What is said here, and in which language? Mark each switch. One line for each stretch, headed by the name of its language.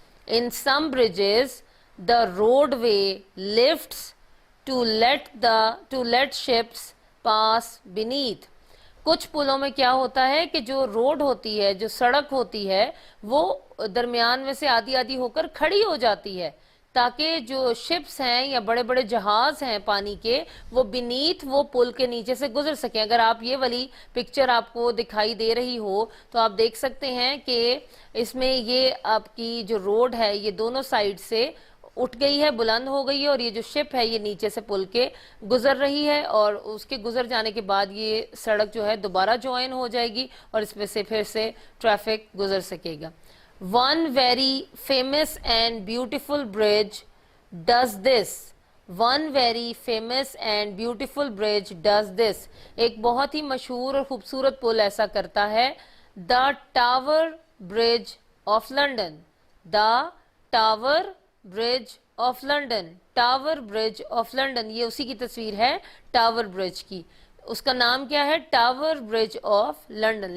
English: In some bridges the roadway lifts to let ships pass beneath.
Urdu: کچھ پلوں میں کیا ہوتا ہے کہ جو روڈ ہوتی ہے، جو سڑک ہوتی ہے، وہ درمیان میں سے آدھی آدھی ہو کر کھڑی ہو جاتی ہے تاکہ جو شپس ہیں یا بڑے بڑے جہاز ہیں پانی کے وہ بینیتھ وہ پل کے نیچے سے گزر سکیں. اگر آپ یہ والی پکچر آپ کو دکھائی دے رہی ہو تو آپ دیکھ سکتے ہیں کہ اس میں یہ آپ کی جو روڈ ہے یہ دونوں سائیڈ سے اٹھ گئی ہے, بلند ہو گئی ہے, اور یہ جو شپ ہے یہ نیچے سے پل کے گزر رہی ہے, اور اس کے گزر جانے کے بعد یہ سڑک جو ہے دوبارہ جوائن ہو جائے گی اور اس میں سے پھر سے ٹریفک گزر سکے گا.
English: One very famous and beautiful bridge does this. One very famous and beautiful bridge does this.
Urdu: ایک بہت ہی مشہور اور خوبصورت پل ایسا کرتا ہے.
English: The Tower Bridge of London. The Tower Bridge of London. Tower Bridge of London.
Urdu: یہ اسی کی تصویر ہے ٹاور برج کی. اس کا نام کیا ہے؟ Tower bridge of London.